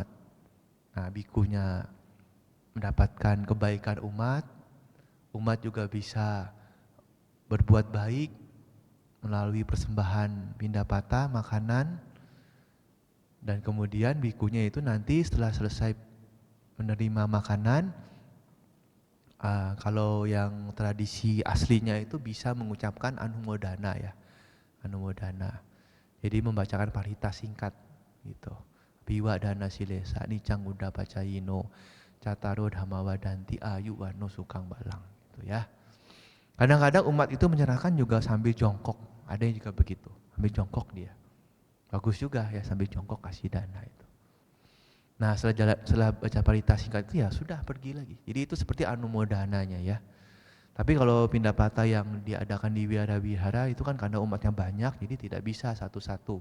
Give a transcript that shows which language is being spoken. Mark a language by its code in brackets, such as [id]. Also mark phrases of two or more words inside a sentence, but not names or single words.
[id] Nah, bikunya mendapatkan kebaikan umat juga bisa berbuat baik melalui persembahan pindah patah, makanan, dan kemudian bikunya itu nanti setelah selesai menerima makanan, kalau yang tradisi aslinya itu bisa mengucapkan anumodana ya, anumodana. Jadi membacakan parita singkat gitu. [pi] Biwa dana silesa nicang uda pacayino cataro dhammawadanti ayu wano sukang balang [id] gitu ya. Kadang-kadang umat itu menyerahkan juga sambil jongkok, ada yang juga begitu, sambil jongkok dia. Bagus juga ya sambil jongkok kasih dana itu. Nah setelah baca parita singkat itu ya sudah pergi lagi. Jadi itu seperti anumodananya ya. Tapi kalau pindah patah yang diadakan di wihara-wihara itu kan karena umatnya banyak jadi tidak bisa satu-satu.